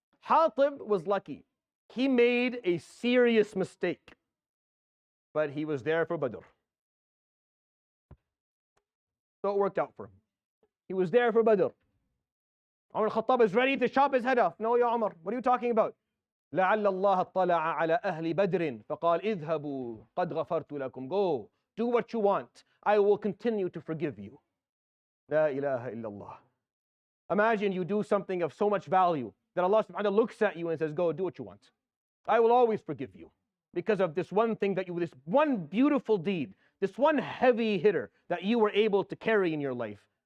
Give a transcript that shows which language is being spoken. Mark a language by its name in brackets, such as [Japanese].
[English] Hatib was lucky. He made a serious mistake, but he was there for Badr. So it worked out for him. He was there for Badr. Umar al-Khattab is ready to chop his head off. No, Ya Umar, what are you talking about? [Arabic] لعل الله اطلع على أهل بدر فقال اذهبوا قد غفرت لكم. [English] Go, do what you want. I will continue to forgive you. [Arabic] La ilaha illallah. [English] Imagine you do something of so much value that Allah subhanahu wa ta'ala looks at you and says, go, do what you want. I will always forgive you because of this one thing this one beautiful deed, this one heavy hitter that you were able to carry in your life.